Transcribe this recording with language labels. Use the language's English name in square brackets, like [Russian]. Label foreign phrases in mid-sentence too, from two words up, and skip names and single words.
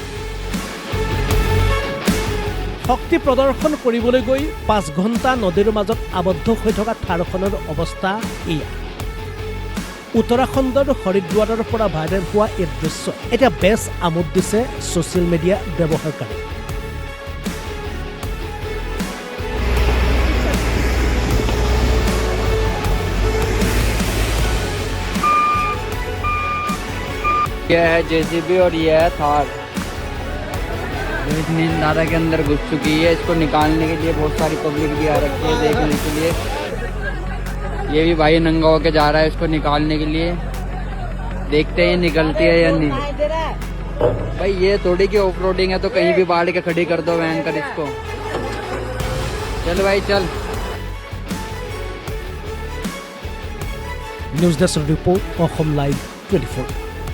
[Assamese] শক্তি প্ৰদৰ্শন কৰিবলৈ গৈ 5 ঘণ্টা নদীৰ মাজত আবদ্ধ হৈ থকা থাৰখনৰ অৱস্থা এয়া। উত্তৰাখণ্ডৰ হৰিদ্বাৰৰ পৰা ভাইৰেল হোৱা এই দৃশ্য এতিয়া বেছ আমোদ দিছে ছ'চিয়েল মিডিয়া ব্যৱহাৰকাৰী। [Hindi] यह है जेसीबी और यह है थार। इतनी नाला के अंदर घुस चुकी है। इसको निकालने के लिए बहुत सारी पब्लिक भी आ रखी है देखने के लिए। ये भी भाई नंगा होके जा रहा है इसको निकालने के लिए। देखते हैं निकलती है या नहीं। भाई ये थोड़ी की [English] off roading [Hindi] है तो कहीं भी बाढ़ के खड़ी कर दो वैन कर इसको। चल भाई चल। [English] news desk report, অসম লাইভ 24।